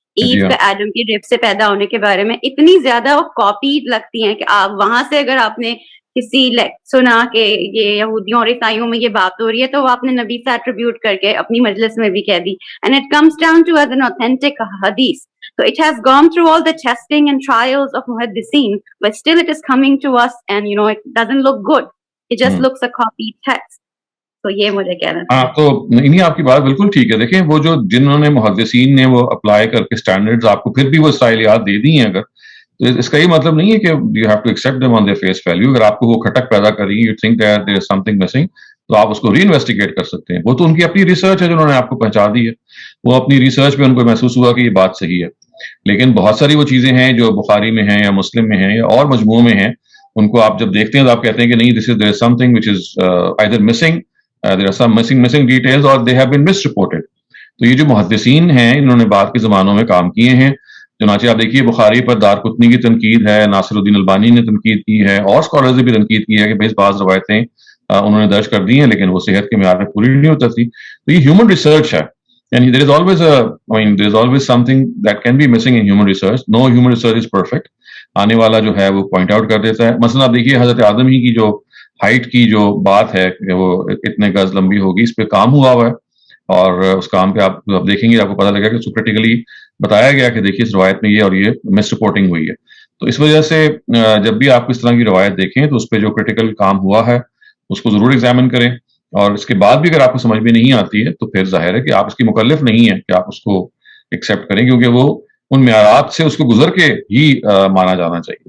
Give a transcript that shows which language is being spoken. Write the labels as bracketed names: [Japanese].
[Urdu] ایو کا ایڈم کی رب سے پیدا ہونے کے بارے میں اتنی زیادہ وہ کاپی لگتی ہیں کہ آپ وہاں سے اگر آپ نے کسی سنا کہ یہ یہودیوں اور عیسائیوں میں یہ بات ہو رہی ہے تو وہ آپ نے نبی سے ایٹریبیوٹ کر کے اپنی مجلس میں بھی کہہ دی. [English] And it comes down to as an authentic حدیث. So it has gone through all the testing and trials of muhaddithin, but still it is coming to us and it doesn't look good. It just looks a copied text. [Urdu] تو یہ مجھے کہنا ہے. ہاں تو نہیں آپ کی بات بالکل ٹھیک ہے. دیکھیں وہ جو جنہوں نے محدثین نے وہ اپلائی کر کے اسٹینڈرڈز آپ کو پھر بھی وہ اسرائیلیات دے دی ہیں اگر تو اس کا یہ مطلب نہیں ہے کہ [English] You have to accept them on their face value. [Urdu] اگر آپ کو وہ کھٹک پیدا کر رہی ہے [English] you think that there is something missing [Urdu] تو آپ اس کو ری انویسٹیگیٹ کر سکتے ہیں. وہ تو ان کی اپنی ریسرچ ہے جنہوں نے آپ کو پہنچا دی ہے. وہ اپنی ریسرچ میں ان کو محسوس ہوا کہ یہ بات صحیح ہے. لیکن بہت ساری وہ چیزیں ہیں جو بخاری میں ہیں یا مسلم میں ہیں یا اور مجموعوں میں ہیں ان کو آپ جب دیکھتے ہیں تو آپ کہتے ہیں کہ نہیں [English] This is there is something which is either missing there are some missing details or they have been misreported. [Urdu] تو یہ جو محدثین ہیں انہوں نے بعد کے زمانوں میں کام کیے ہیں. چنانچہ آپ دیکھیے بخاری پر دارقطنی کی تنقید ہے, ناصر الدین البانی نے تنقید کی ہے, اور اسکالرز نے بھی تنقید کی ہے کہ بھائی بعض روایتیں انہوں نے درج کر دی ہیں لیکن وہ صحت کے معیار میں پوری نہیں ہوتی تھی. تو یہ ہیومن ریسرچ ہے. [English] یعنی there is always something that can be missing in human research. No human research is perfect. [Urdu] آنے والا جو ہے وہ پوائنٹ آؤٹ کر دیتا ہے. مثلا آپ دیکھیے حضرت آدم ہی کی جو ہائٹ کی جو بات ہے کہ وہ اتنے گز لمبی ہوگی, اس پہ کام ہوا ہوا ہے اور اس کام پہ آپ دیکھیں گے آپ کو پتہ لگے گا کہ سپریٹیکلی بتایا گیا کہ دیکھیے اس روایت میں یہ اور یہ مس رپورٹنگ ہوئی ہے. تو اس وجہ سے جب بھی آپ اس طرح کی روایت دیکھیں تو اس پہ جو کریٹیکل کام ہوا ہے اس کو ضرور ایگزامن کریں, اور اس کے بعد بھی اگر آپ کو سمجھ میں نہیں آتی ہے تو پھر ظاہر ہے کہ آپ اس کی مکلف نہیں ہیں کہ آپ اس کو ایکسیپٹ کریں, کیونکہ وہ ان معیارات سے اس کو گزر کے ہی مانا جانا چاہیے.